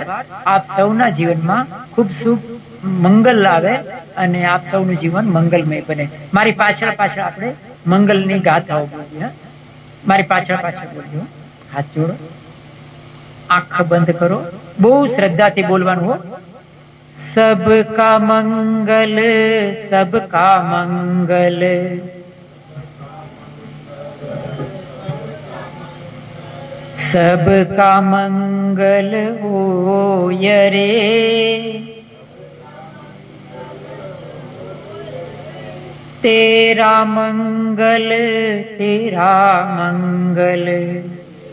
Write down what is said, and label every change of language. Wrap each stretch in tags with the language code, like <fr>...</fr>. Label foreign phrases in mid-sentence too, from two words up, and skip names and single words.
<gu>આપ સૌના જીવનમાં ખૂબ સુખ મંગલ આવે અને આપ સૌનું જીવન મંગલમય બને. મારી પાછળ આપણે મંગલની ગાથાઓ બોલીએ. મારી પાછળ બોલજો. હાથ જોડો, આંખ બંધ કરો, બહુ શ્રદ્ધાથી બોલવાનું હો.</gu> <hi>सबका मंगल, सबका मंगल, सबका मंगल होय रे, तेरा मंगल, तेरा मंगल.</hi>